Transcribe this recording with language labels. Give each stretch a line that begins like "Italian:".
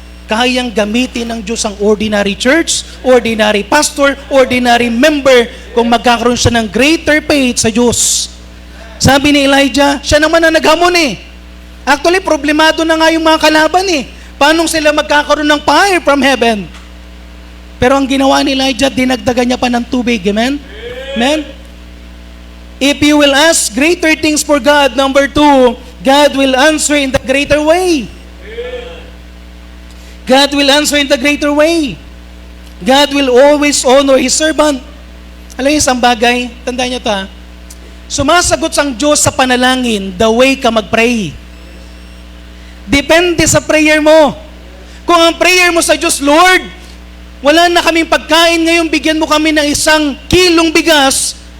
Filipino: Kayang gamitin ng Diyos ang ordinary church, ordinary pastor, ordinary member kung magkakaroon siya ng greater faith sa Diyos. Sabi ni Elijah, siya naman ang naghamon eh. Actually, problemado na nga yung mga kalaban eh. Paano sila magkakaroon ng
English: fire from heaven?
Filipino: Pero ang ginawa ni Elijah, dinagdagan niya pa ng tubig. Amen? Amen?
English: If you will ask greater things for God, number 2, God will answer in the greater way. God will answer in the greater way. God will always honor His servant.
Filipino: Alam niyo isang bagay, tandaan niyo ito ha. Sumasagot ang Diyos sa panalangin the way ka mag-pray. Depende sa prayer mo. Kung ang prayer mo sa Diyos, Lord, wala na kaming pagkain ngayon, bigyan mo kami ng 1 kilong bigas.